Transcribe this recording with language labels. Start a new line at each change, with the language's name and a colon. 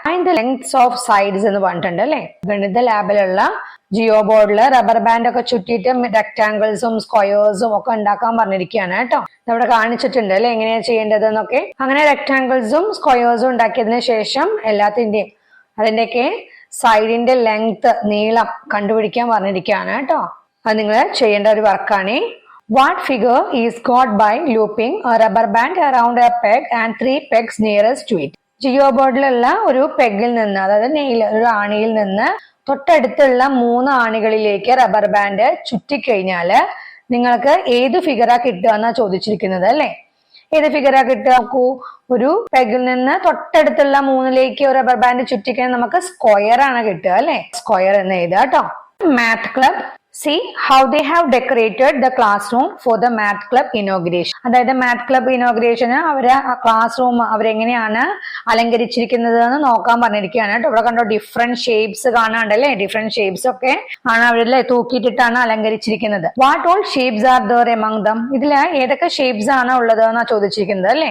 English: Find the lengths of sides
Malayalam: എന്ന് പറഞ്ഞിട്ടുണ്ട് അല്ലെ. ഗണിത ലാബിലുള്ള ജിയോ ബോർഡില് റബ്ബർ ബാൻഡ് ഒക്കെ ചുറ്റിയിട്ട് റെക്ടാങ്കിൾസും സ്ക്വയേഴ്സും ഒക്കെ ഉണ്ടാക്കാൻ പറഞ്ഞിരിക്കുകയാണ് കേട്ടോ. ഇവിടെ കാണിച്ചിട്ടുണ്ട് അല്ലെ എങ്ങനെയാ ചെയ്യേണ്ടത് എന്നൊക്കെ. അങ്ങനെ റെക്ടാങ്കിൾസും സ്ക്വയേഴ്സും ഉണ്ടാക്കിയതിനു ശേഷം എല്ലാത്തിന്റെയും അതിന്റെയൊക്കെ സൈഡിന്റെ ലെങ്ത് നീളം കണ്ടുപിടിക്കാൻ പറഞ്ഞിരിക്കുകയാണ് കേട്ടോ. അത് നിങ്ങൾ ചെയ്യേണ്ട ഒരു വർക്കാണ്.
English: What figure is got by looping a rubber band around a peg and 3 pegs nearest to it?
Malayalam: Jio ബോർഡിലുള്ള ഒരു പെഗിൽ നിന്ന്, അതായത് ഒരു ആണിയിൽ നിന്ന് തൊട്ടടുത്തുള്ള 3 ആണികളിലേക്ക് റബ്ബർ ബാൻഡ് ചുറ്റിക്കഴിഞ്ഞാല് നിങ്ങൾക്ക് ഏത് ഫിഗറാ കിട്ടുക എന്നാ ചോദിച്ചിരിക്കുന്നത് അല്ലെ. ഏത് ഫിഗറാ കിട്ടുക നോക്കൂ. ഒരു പെഗിൽ നിന്ന് തൊട്ടടുത്തുള്ള 3ലേക്ക് ഒരു റബ്ബർ ബാൻഡ് ചുറ്റിക്കഴിഞ്ഞാൽ നമുക്ക് സ്ക്വയർ ആണ് കിട്ടുക അല്ലെ. സ്ക്വയർ എന്ന് എഴുതുക കേട്ടോ. Math club.
English: See how they have decorated the classroom for the math club inauguration.
Malayalam: അതായത് മാത്ത് ക്ലബ് ഇനോഗ്രേഷന് അവര് ക്ലാസ് റൂം അവരെങ്ങനെയാണ് അലങ്കരിച്ചിരിക്കുന്നത് എന്ന് നോക്കാൻ പറഞ്ഞിരിക്കുകയാണ് കേട്ടോ. ഇവിടെ കണ്ടോ ഡിഫറെന്റ് ഷേപ്സ് കാണാണ്ടല്ലേ. ഡിഫറെന്റ് ഷേപ്സ് ഒക്കെ ആണ് അവരല്ലേ തൂക്കിയിട്ടിട്ടാണ് അലങ്കരിച്ചിരിക്കുന്നത്.
English: What all shapes are there among them.
Malayalam: ഇതില് ഏതൊക്കെ ഷേപ്സ് ആണ് ഉള്ളത് എന്നാ ചോദിച്ചിരിക്കുന്നത് അല്ലെ.